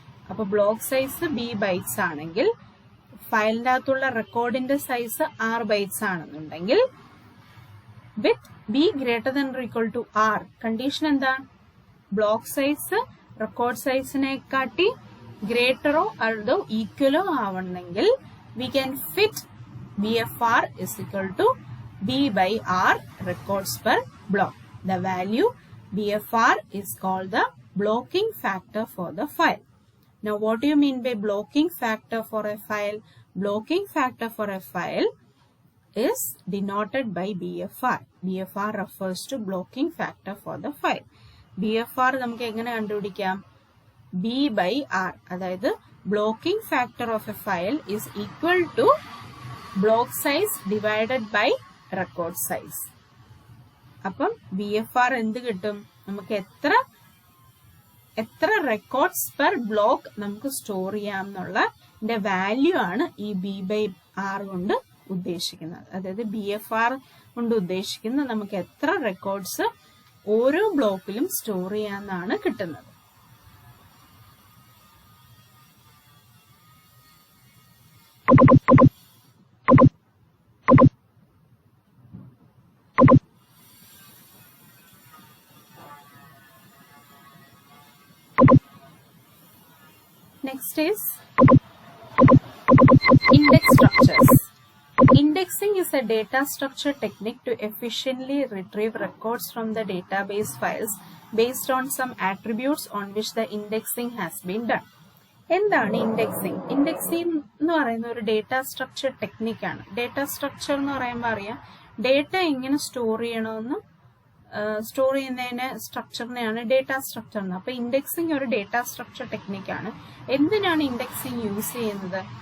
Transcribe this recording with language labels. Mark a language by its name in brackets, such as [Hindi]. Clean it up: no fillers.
[Malayalam] അപ്പൊ block size B bytes ആണെങ്കിൽ ഫയലിന്റെ അകത്തുള്ള റെക്കോർഡിന്റെ സൈസ് R bytes ആണെന്നുണ്ടെങ്കിൽ വിത്ത് [English] B greater than or equal to R, [Malayalam] condition എന്താണ്? ബ്ലോക്ക് സൈസ് റെക്കോർഡ് സൈസിനെ കാട്ടി ഗ്രേറ്ററോ അതോ ഈക്വലോ ആവണമെങ്കിൽ [English] We can fit BFR is equal to B by R records per block. The value BFR is called the blocking factor for the file. Now, what do you mean by blocking factor for a file? Blocking factor for a file is denoted by BFR. BFR refers to blocking factor for the file. [Malayalam] BFR നമുക്ക് എങ്ങനെ കണ്ടുപിടിക്കാം? [English] B by R. [Malayalam] അതായത് [English] blocking factor of a file is equal to block size divided by record size. [Malayalam] അപ്പം BFR എന്ത് കിട്ടും? നമുക്ക് എത്ര records per block നമുക്ക് സ്റ്റോർ ചെയ്യാം എന്നുള്ള വാല്യൂ ആണ് ഈ B by R കൊണ്ട് ഉദ്ദേശിക്കുന്നത്. അതായത് BFR കൊണ്ട് ഉദ്ദേശിക്കുന്നത് നമുക്ക് എത്ര റെക്കോർഡ്സ് ഓരോ ബ്ലോക്കിലും സ്റ്റോർ ചെയ്യാമെന്നാണ് കിട്ടുന്നത്. [English] Next is index structures. Indexing is a data structure technique to efficiently retrieve records from the database files based on some attributes on which the indexing has been done. [Malayalam] എന്താണ് indexing? Indexing എന്ന് പറയുന്ന ഒരു data structure ടെക്നിക്കാണ്. Data structure എന്ന് പറയുമ്പോൾ അറിയാം, data എങ്ങനെ store ചെയ്യണമെന്ന് store ചെയ്യുന്നതിന് സ്ട്രക്ചറിനെയാണ് ഡേറ്റ സ്ട്രക്ചർ എന്ന്. അപ്പൊ ഇൻഡെക്സിംഗ് ഒരു ഡേറ്റ സ്ട്രക്ചർ ടെക്നിക്കാണ്. എന്തിനാണ് ഇൻഡെക്സിംഗ് യൂസ് ചെയ്യുന്നത്?